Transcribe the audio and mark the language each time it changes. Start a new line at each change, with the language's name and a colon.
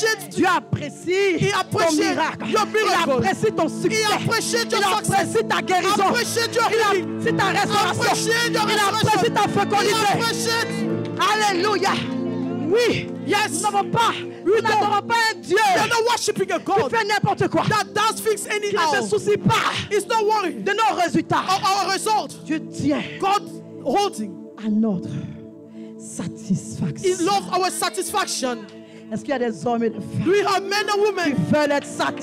French: Dieu apprécie ton miracle. Il apprécie ton succès. Il apprécie ta guérison. Il apprécie ta restauration. Il apprécie ta fécondité. Alléluia. Oui.
English: Yes.
French: Nous n'avons pas. Nous n'adorons pas un Dieu.
English: They're not worshiping a God.
French: Qui fait n'importe quoi.
English: That does things anyhow.
French: Qui ne se soucie pas.
English: It's not worried.
French: De nos résultats.
English: Our result.
French: Dieu tient.
English: God holding.
French: À notre satisfaction.
English: He loves our satisfaction.
French: Est-ce qu'il y a des hommes et des femmes?
English: Do we have men and women
French: qui veulent être satisfaits?